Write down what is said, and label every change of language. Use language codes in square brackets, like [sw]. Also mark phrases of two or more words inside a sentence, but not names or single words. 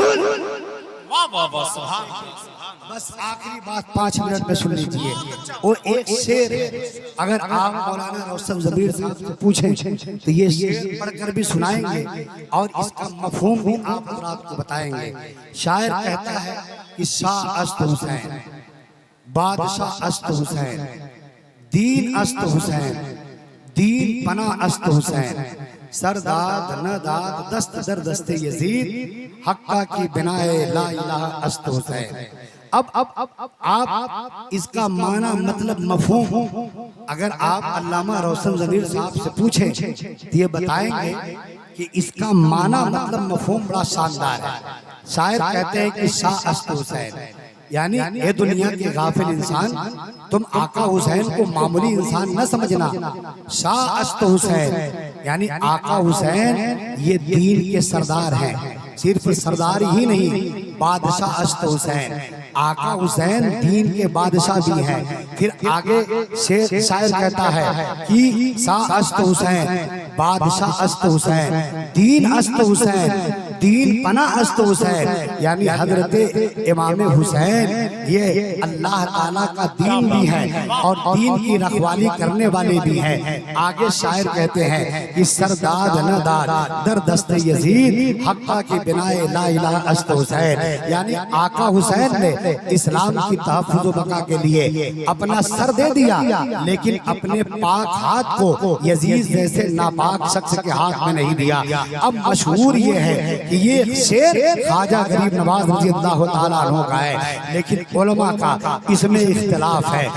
[ur] بس آخری بات 5 منٹ میں سن لیجئے، وہ ایک شعر ہے، اگر آپ مولانا روشن ضمیر صاحب سے پوچھیں تو یہ شعر پڑھ کر بھی سنائیں گے اور اس کا مفہوم بھی آپ حضرات کو بتائیں گے۔ شاعر کہتا ہے کہ [fa] شاہ است حسین، بادشاہ است حسین، دین است حسین، دین پناہ است حسین، سرداد نہ داد دست در دست یزید، حقہ کی بنائے لا الہ است حسین۔ [ur] اب آپ اس کا معنی مطلب مفہوم اگر آپ علامہ روشن ضمیر صاحب سے پوچھیں تو یہ بتائیں گے کہ اس کا معنی مطلب مفہوم بڑا شاندار ہے۔ شاعر کہتے ہیں کہ [fa] شاہ است حسین، [ur] یعنی اے دنیا کے غافل انسان، تم آقا حسین کو معمولی انسان نہ سمجھنا، [fa] شاہ است حسین [ur] یعنی آقا حسین یہ دین کے سردار ہیں، صرف سردار ہی نہیں [fa] بادشاہ است حسین، [ur] آقا حسین دین کے بادشاہ بھی ہیں۔ پھر آگے شاعر کہتا ہے کہ [fa] شاہ است حسین، بادشاہ است حسین، دین است حسین، دین پناہ است حسین، [ur] یعنی حضرت امام حسین یہ اللہ تعالیٰ کا دین بھی ہے اور دین کی رکھوالی کرنے والے بھی ہیں۔ آگے شاعر کہتے ہیں کہ [fa] سرداد نہ داد در دست یزید حقہ کی بنائے لا الہ است حسین، [ur] یعنی آقا حسین نے اسلام کی تحفظ و بقا کے لیے اپنا سر دے دیا، لیکن اپنے پاک ہاتھ کو یزید جیسے ناپاک شخص کے ہاتھ میں نہیں دیا۔ اب مشہور یہ ہے کہ یہ شعر خواجہ غریب نواز [ar] رضی اللہ تعالیٰ عنہ [ur] کا ہے، لیکن علماء کا اس میں اختلاف ہے۔